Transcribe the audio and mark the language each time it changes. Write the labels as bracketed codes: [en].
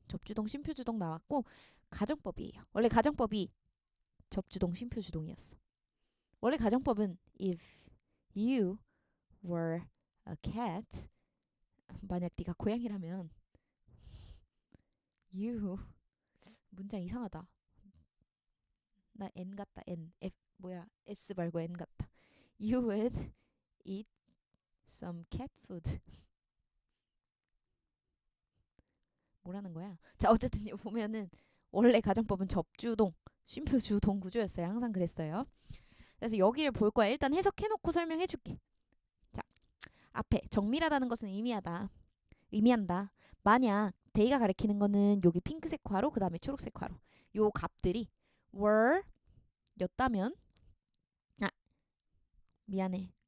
[ko] 접주동, 쉼표주동 나왔고 가정법이에요. 원래 가정법이 접주동, 쉼표주동이었어. 원래 가정법은 [en] if you were a cat [ko] 만약 네가 고양이라면 you 문장 이상하다. 나 N 같다. N. F 뭐야? S 말고 N 같다. [en] You would eat some cat food. [ko] 뭐라는 거야? 자, 어쨌든 이거 보면은 원래 가정법은 접주동, 쉼표주동 구조였어요. 항상 그랬어요. 그래서 여기를 볼 거야. 일단 해석해놓고 설명해 줄게. 자, 앞에 정밀하다는 것은 의미한다. 만약 데이가 가리키는 거는 여기 핑크색 괄호 그 다음에 초록색 괄호 요 값들이 were 였다면 미안해.